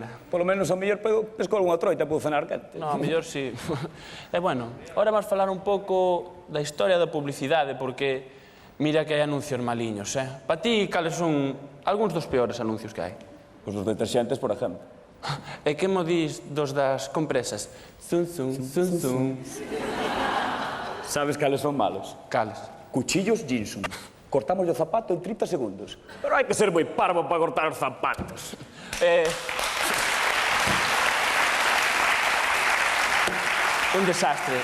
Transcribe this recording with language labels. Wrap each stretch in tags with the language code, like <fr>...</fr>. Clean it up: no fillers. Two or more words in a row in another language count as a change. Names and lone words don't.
<gl>Polo menos ao mellor podo escolar unha troita, podo cenar quente. No, ao mellor sí. E</gl> <es>bueno, ahora</es> <gl>vamos falar un pouco da historia da publicidade, porque mira que hai anuncios maliños, Para ti, cales son algúns dos peores anuncios que hai? Os dos deterxentes, por exemplo. E que mo dis dos das compresas? Zum, zum, zum, zum. Sabes cales son malos? Cales? Cuchillos Ginsun. Cortamos o zapato en 30 segundos. Pero hai que ser moi parvo para cortar os zapatos. Un desastre.</gl>